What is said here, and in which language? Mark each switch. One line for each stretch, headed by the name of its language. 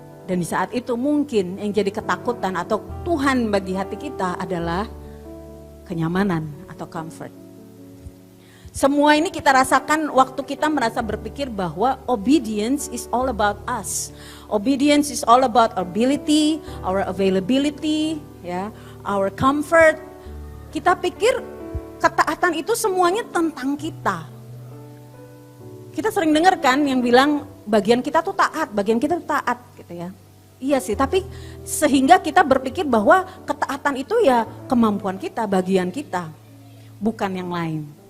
Indonesian: Dan di saat itu mungkin yang jadi ketakutan atau Tuhan bagi hati kita adalah kenyamanan atau comfort. Semua ini kita rasakan waktu kita merasa berpikir bahwa
English: obedience is all about us. Obedience is all about our ability, our availability, ya, our comfort.
Indonesian: Kita pikir ketaatan itu semuanya tentang kita. Kita sering dengar kan yang bilang bagian kita tuh taat, bagian kita tuh taat gitu ya. Iya sih, tapi sehingga kita berpikir bahwa ketaatan itu ya kemampuan kita, bagian kita, bukan yang lain.